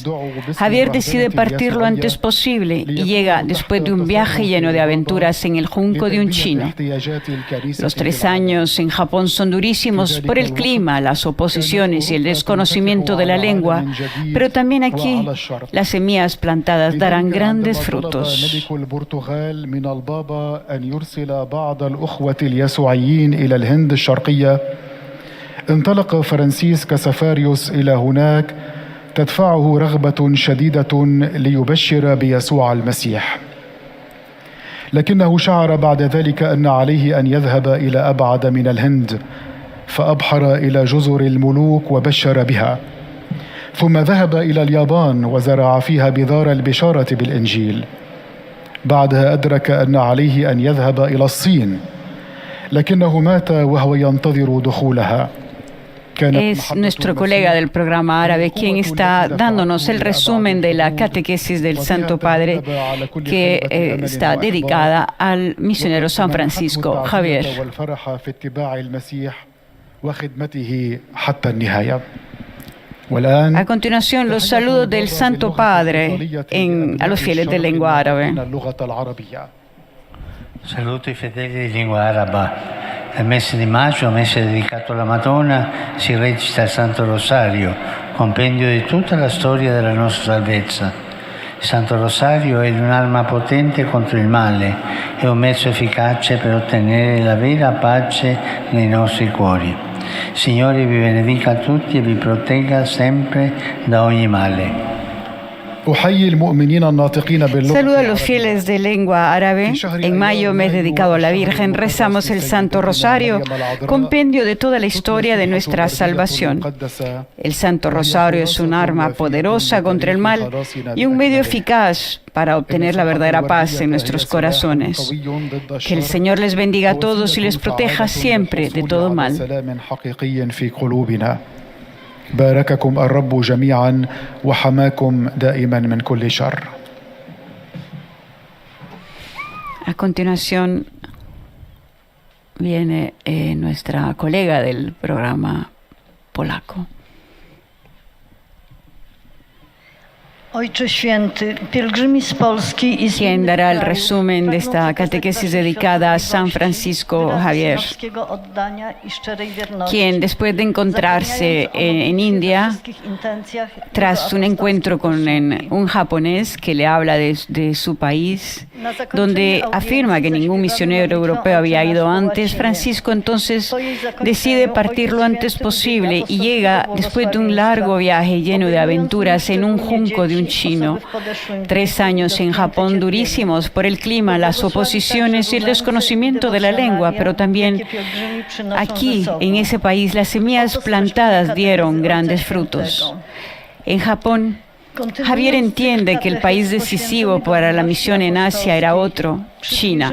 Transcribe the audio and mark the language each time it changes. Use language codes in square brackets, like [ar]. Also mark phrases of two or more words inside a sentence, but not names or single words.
[es] Javier decide partir lo antes posible y llega después de un viaje lleno de aventuras en el junco de un chino. Los 3 años en Japón son durísimos por el clima, las oposiciones y el desconocimiento de la lengua, pero también aquí las semillas plantadas darán grandes frutos. [ar] اليسوعيين إلى الهند الشرقية. انطلق فرانسيس كسفاريوس إلى هناك تدفعه رغبة شديدة ليبشر بيسوع المسيح، لكنه شعر بعد ذلك أن عليه أن يذهب إلى أبعد من الهند، فأبحر إلى جزر الملوك وبشر بها، ثم ذهب إلى اليابان وزرع فيها بذار البشارة بالإنجيل. بعدها أدرك أن عليه أن يذهب إلى الصين، لكنه مات وهو ينتظر دخولها. [es] Es nuestro colega del programa árabe quien está dándonos el resumen de la catequesis del Santo Padre, que está dedicada al misionero San Francisco Javier. A continuación, los saludos del Santo Padre a los fieles de lengua árabe. [it] Saluto i fedeli di lingua araba. Nel mese di maggio, mese dedicato alla Madonna, si recita il Santo Rosario, compendio di tutta la storia della nostra salvezza. Il Santo Rosario è un'arma potente contro il male, è un mezzo efficace per ottenere la vera pace nei nostri cuori. Signore vi benedica a tutti e vi protegga sempre da ogni male. [es] Saludo a los fieles de lengua árabe. En mayo, mes dedicado a la Virgen, rezamos el Santo Rosario, compendio de toda la historia de nuestra salvación. El Santo Rosario es un arma poderosa contra el mal y un medio eficaz para obtener la verdadera paz en nuestros corazones. Que el Señor les bendiga a todos y les proteja siempre de todo mal. [ar] بارككم الرب جميعا وحماكم دائما من كل شر. [es] A continuación viene nuestra colega del programa polaco. [pl] Ojcze Święty, pielgrzymi z Polski i z [es] quien [pl] innych [es] dará el [pl] krajów [es] resumen de [pl] pragną [es] esta [pl] przekazać [es] catequesis [pl] Wasze [es] dedicada a San [pl] świątobliwości, [es] Francisco [pl] wyrazy [es] Javier, [pl] synowskiego oddania i szczerej wierności, [es] quien después de encontrarse [pl] zapewniając [es] en [pl] obecność we [es] India, [pl] wszystkich intencjach [es] tras [pl] jego [es] un encuentro con [pl] apostolskiej [es] un japonés que le habla de su país, [pl] Na zakończenie [es] donde [pl] audiencji [es] afirma que ningún [pl] zaśpiewamy [es] misionero [pl] modlitwę [es] europeo había [pl] Ojcze [es] ido [pl] nasz po [es] antes, [pl] łacinie. [es] Francisco entonces [pl] Po jej zakończeniu [es] decide partir lo [pl] Ojciec [es] antes [pl] Święty [es] posible y [pl] udziela [es] llega [pl] apostolskiego [es] después de un largo viaje lleno de [pl] obejmując [es] aventuras en un [pl] szczególnie [es] junco de un [pl] dzieci, [es] chino. [pl] osoby w podeszłym [es] 3 [pl] wieku i [es] años en [pl] dotknięte [es] Japón [pl] cierpieniem. [es] durísimos por el clima, las oposiciones y el desconocimiento de la lengua, pero también aquí, en ese país, las semillas plantadas dieron grandes frutos. En Japón, Javier entiende que el país decisivo para la misión en Asia era otro, China.